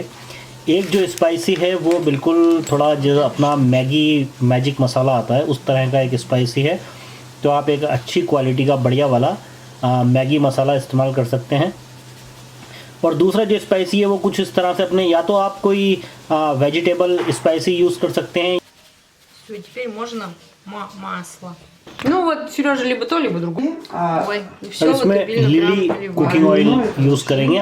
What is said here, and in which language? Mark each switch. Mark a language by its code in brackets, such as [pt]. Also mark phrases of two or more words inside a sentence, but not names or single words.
[hi] एक जो स्पाइसी है वो बिल्कुल थोड़ा जो अपना मैजिक मसाला आता है उस तरह का एक स्पाइसी है, तो आप एक अच्छी क्वालिटी का बढ़िया वाला मैगी मसाला इस्तेमाल कर सकते हैं। और दूसरा जो स्पाइसी है वो कुछ इस तरह से अपने, या तो आप कोई [en] vegetable spicy use [hi] कर सकते हैं। [ru] Теперь можно масло. Ну вот, Сережа, либо то, либо другое. [hi] और इसमें लिली [en] cooking oil use [hi] करेंगे।